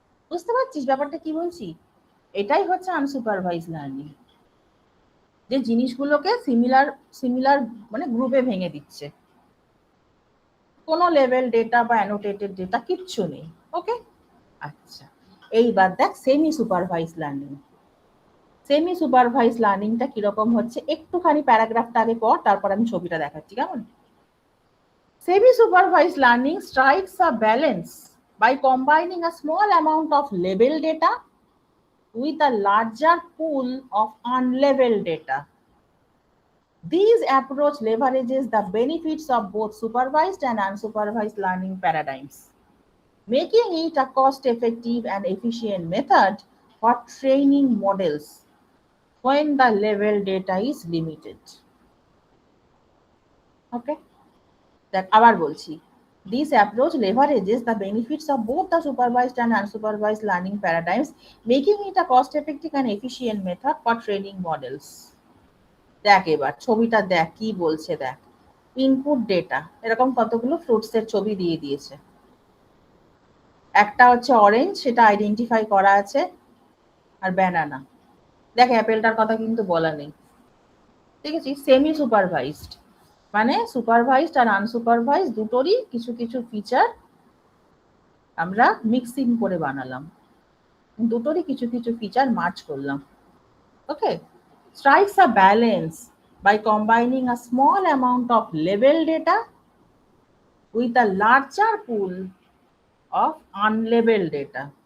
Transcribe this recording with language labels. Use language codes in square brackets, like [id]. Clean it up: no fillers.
[bn] বুঝতে পারছিস ব্যাপারটা কি বলছি? এটাই হচ্ছে আনসুপারভাইজ লার্নিং, যে জিনিসগুলোকে সিমিলার সিমিলার মানে গ্রুপে ভেঙে দিচ্ছে, কোনো লেভেল ডেটা বা অ্যানোটেটেড ডেটা কিচ্ছু নেই। ওকে, আচ্ছা এইবার দেখ semi supervise learning. Semi supervise লার্নিংটা কিরকম হচ্ছে, একটুখানি প্যারাগ্রাফটা আগে পড়, তারপর আমি ছবিটা দেখাচ্ছি, কেমন? [en] Semi supervise learning strikes a balance by combining a small amount of labeled data with a larger pool of unlabeled data. This approach leverages the benefits of both supervised and unsupervised learning paradigms, making it a cost-effective and efficient method for training models when the labeled data is limited. Okay? That [bn] আবার বলছি, [en] this approach leverages the benefits of both the supervised and unsupervised learning paradigms, making it a cost-effective and efficient method for training models. [bn] দেখ এবার ছবিটা দেখ কি বলছে, দেখ input data, এরকম কতগুলো ফ্রুটসের ছবি দিয়ে দিয়েছে। একটা হচ্ছে অরেঞ্জ, সেটা আইডেন্টিফাই করা আছে, আর ব্যানানা। দেখ অ্যাপেলটার কথা কিন্তু বলা নেই, ঠিক আছে। সেমি সুপারভাইজড মানে সুপারভাইজড আর আনসুপারভাইজড দুটোরই কিছু কিছু ফিচার আমরা মিক্সিং করে বানালাম, দুটোরই কিছু কিছু ফিচার মার্চ করলাম। [en] Okay, strikes a balance by combining a small amount of label data with a larger pool of unlabeled data.